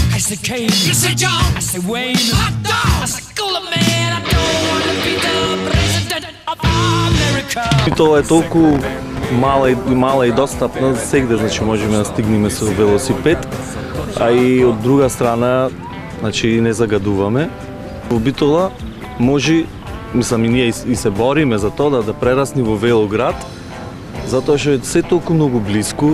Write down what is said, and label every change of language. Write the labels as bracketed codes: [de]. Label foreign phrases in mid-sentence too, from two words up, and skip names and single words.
[en] say Kane, you say John, I say Wayne, hot dog, I say Cooler Man, I don't wanna be the president of America. [mk] Битола е толку мала и достапна сегде, значи можеме да стигнеме со велосипед, а и од друга страна, значи не загадуваме. Во Битола може, мислам и ние и се бориме за тоа да прерасни во велоград, затоа што е се толку многу блиску.